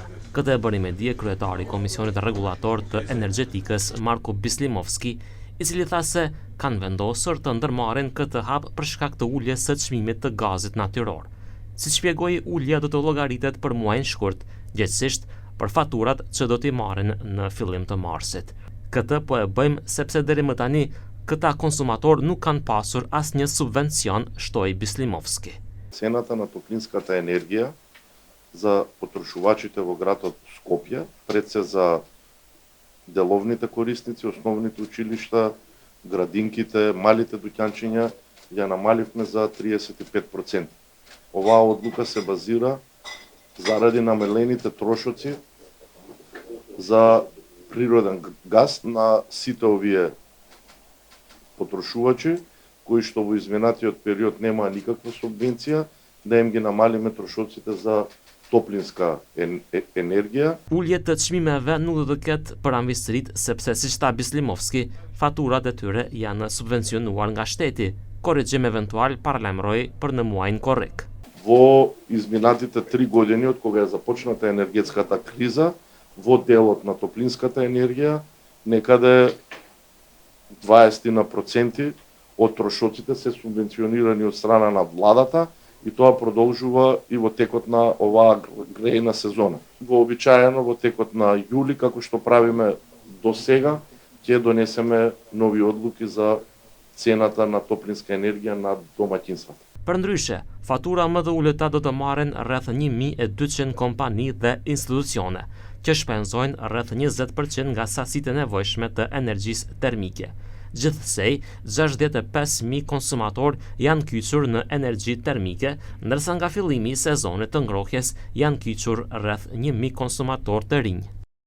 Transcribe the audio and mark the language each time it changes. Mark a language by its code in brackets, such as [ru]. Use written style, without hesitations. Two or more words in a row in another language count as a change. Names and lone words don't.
[sq] Këtë e bëri me dije kryetari i Komisionit Rregullator të Energjetikës Marko Bislimovski, i cili tha se kanë vendosur të ndërmarrin këtë hap për shkak të uljes së çmimit të gazit natyror. Si shpjegoi, ulja do të llogaritet për muajin shkurt, gjithsesi për faturat që do t'i marrin në fillim të marsit. Këtë po e bëjmë sepse deri më tani këta konsumator nuk kanë pasur asnjë subvencion, shtoi Bislimovski. [mk] Цената на топлинската енергија за потрошувачите во градот Скопје, пред се за деловните корисници, основните училишта, градинките, малите дуќанчиња, ја намаливме за 35%. Оваа одлука се базира заради намалените трошоци за природен газ на сите овие потрошувачи, кои што во изминатиот период немаа никаква субвенција, да им ги намалиме трошоците за топлинска енергија. [sq] Uljet të çmimeve nuk do të ketë për anvistërit sepse, siç tha Bislimovski, faturat e tyre janë subvencionuar nga shteti. Korrigjim eventual paralajmëroi për në muajin korrik. [mk] Во изминатите 3 години од кога е започната енергетската криза, во делот на топлинската енергија, некаде 20% од трошоците се субвенционирани од страна на владата и тоа продолжува и во текот на оваа грејна сезона. Вообичаено во текот на јули, како што правиме до сега, ќе донесеме нови одлуки за цената на топлинска енергија на домаќинствата. [sq] Përndryshe, fatura më të ulëta do të marrin rreth 1200 kompani dhe institucione, që shpenzojnë rreth 20% nga sasitë e nevojshme të energjisë termike. Gjithsej, 65.000 konsumator janë kyçur në energji termike, ndërsa nga fillimi i sezonit të ngrohjes janë kyçur rreth 1.000 konsumator të rinj.